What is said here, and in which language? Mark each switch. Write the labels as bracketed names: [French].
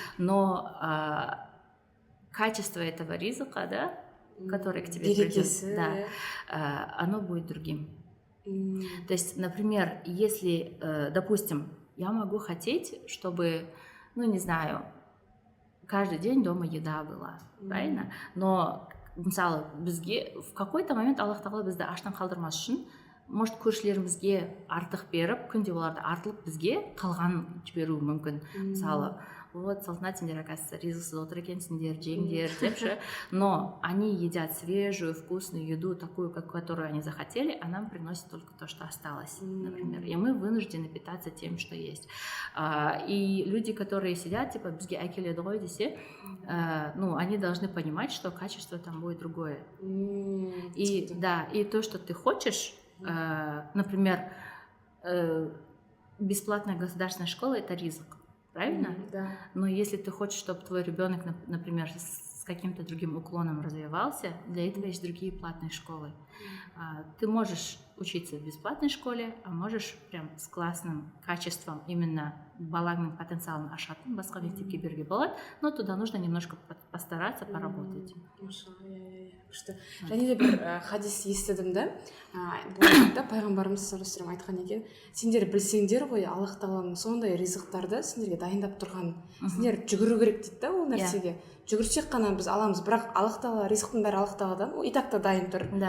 [Russian] Но качество этого ризыка, да, который к тебе придет, да, оно будет другим. То есть, например, если, допустим, я могу хотеть, чтобы, ну, не знаю, каждый день дома еда была, правильно? [Kazakh] Но мысалы бізге [Russian] в какой-то момент [Kazakh] Аллах тағала бізді аштан қалдырмас үшін, может, көршілерімізге артық беріп, күнде оларды артылып бізге қалған жіберуі мүмкін. Мысалы, вот, Салтанат, сендер, оказывается, ризықсыз отыр екенсіңдер, жеңдер, депші. [Russian] Но они едят свежую, вкусную еду, такую, которую они захотели, а нам приносят только то, что осталось, например. И мы вынуждены питаться тем, что есть. И люди, которые сидят, типа, [Kazakh] бізге әкеледі ғой десе, [Russian] ну, они должны понимать, что качество там будет другое. И, да, и то, что ты хочешь, например, бесплатная государственная школа – это ризык. Правильно? Да. Но если ты хочешь, чтобы твой ребенок, например, с каким-то другим уклоном развивался, для этого есть другие платные школы. Ты можешь учиться в бесплатной школе, а можешь прям с классным качеством, именно балагным потенциалом [Kazakh] ашатын басқа мектепке беруге болады, [Russian] но туда нужно немножко постараться, поработать. [Kazakh] Күшті. Және де бір хадис естідім да, болашақта пайғамбарымыз саллаллаху алейхи айтқан екен, сендер білсеңдер ғой, Аллах тағаланың сондай ризықтарды сендерге дайындап тұрған, сендер жүгіру керек дейді да ол нәрсеге. Жүгірсек қана біз аламыз, бірақ Аллах тағала, ризықтың бәрі Аллах тағаладан, ол итак та дайын тұр.